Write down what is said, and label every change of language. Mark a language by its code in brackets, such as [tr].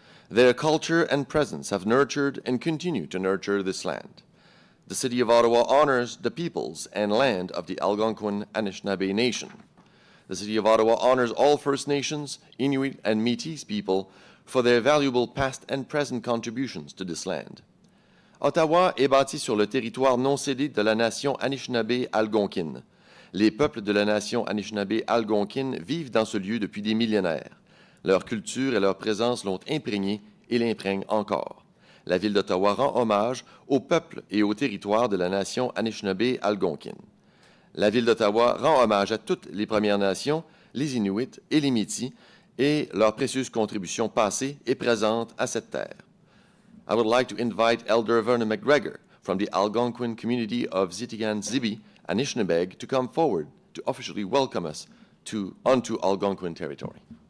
[en] Their culture and presence have nurtured and continue to nurture this land. The City of Ottawa honors the peoples and land of the Algonquin-Anishinaabe Nation. The City of Ottawa honors all First Nations, Inuit, and Métis people for their valuable past and present contributions to this land. [fr] Ottawa est bâti sur le territoire non cédé de la nation Anishinaabe algonquine. Les peuples de la nation Anishinaabe algonquine vivent dans ce lieu depuis des millénaires. Leur culture et leur présence l'ont imprégné et l'imprègnent encore. La Ville d'Ottawa rend hommage aux peuples et aux territoires de la nation Anishinaabe algonquine. La Ville d'Ottawa rend hommage à toutes les Premières Nations, les Inuits et les Métis et leurs précieuses contributions passées et présentes à cette terre. [en] I would like to invite Elder Vernon McGregor from the Algonquin community of Zitigan-Zibi, Anishinaabeg, to come forward to officially welcome us onto Algonquin territory.